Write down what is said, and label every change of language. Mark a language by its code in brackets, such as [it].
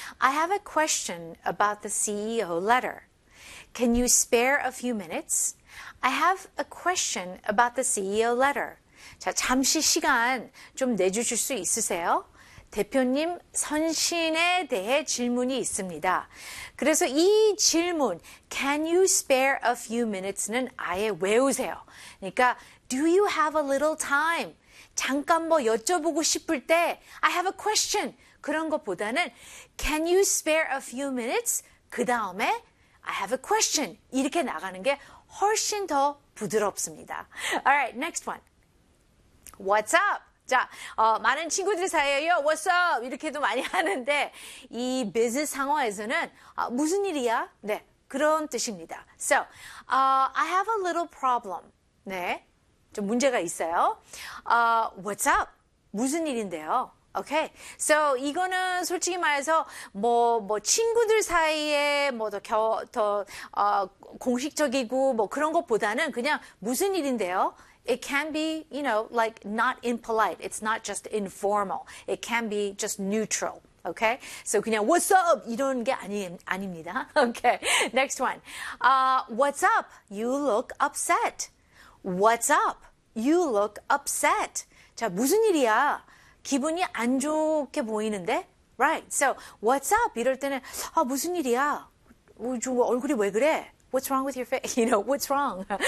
[en] I have a question about the CEO letter. Can you spare a few minutes? I have a question about the CEO letter. [ko] 자, 잠시 시간 좀 내주실 수 있으세요? 대표님 선신에 대해 질문이 있습니다. 그래서 이 질문, [en] Can you spare a few minutes? [ko] 는 아예 외우세요. [en] 그러니까, Do you have a little time? [ko] 잠깐 뭐 여쭤보고 싶을 때 [en] I have a question [ko] 그런 것보다는 [en] Can you spare a few minutes? [ko] 그 다음에 [en] I have a question [ko] 이렇게 나가는 게 훨씬 더 부드럽습니다. [en] Alright, next one. What's up? [ko] 자, 많은 친구들 사이에요. [en] What's up? [ko] 이렇게도 많이 하는데 이 business 상황에서는 무슨 일이야? 네, 그런 뜻입니다. [en] So, I have a little problem. 네. [ko] 좀 문제가 있어요. [en] What's up? [ko] 무슨 일인데요? Okay. So 이거는 솔직히 말해서 뭐 친구들 사이에 뭐 더 공식적이고 뭐 그런 것보다는 그냥 무슨 일인데요? [en] It can be, you know, like not impolite. It's not just informal. It can be just neutral. Okay. So [ko] 그냥 [en] what's up [ko] 이런 게 아닙니다. [en] Okay. Next one. What's up? You look upset. What's up? You look upset. [ko] 자, 무슨 일이야? 기분이 안 좋게 보이는데? [en] Right. So, what's up? [ko] 이럴 때는, 아, 무슨 일이야? 얼굴이 왜 그래? [en] What's wrong with your face? You know, what's wrong?